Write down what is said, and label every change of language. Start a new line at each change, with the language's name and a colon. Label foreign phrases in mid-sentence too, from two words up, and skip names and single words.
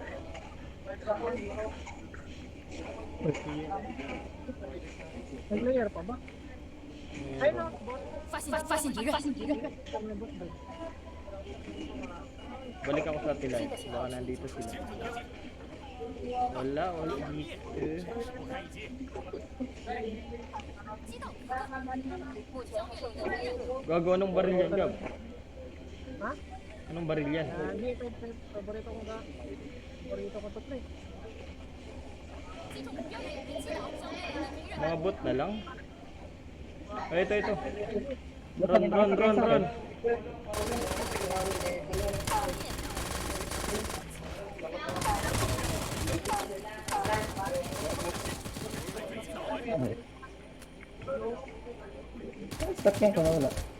Filipino: Nag-layer pa ba? Ay, no, bot.
Chinese: 发现敌人，
Filipino: May bot ba? Balik ako sa satellite. Baka nandito sila. Wala dito.
Chinese: 击倒一个。目前灭了一个敌人，
Filipino: Gago, anong baril yan, Gab? Ha? Anong baril yan? Lagi, paborito ko ga. Paborito ko to, pre.
Chinese: 击中目标，击倒消灭了一个敌人。
Filipino: Mga bot na lang? Ay, ito. Basta Run. Stop yan kung wala.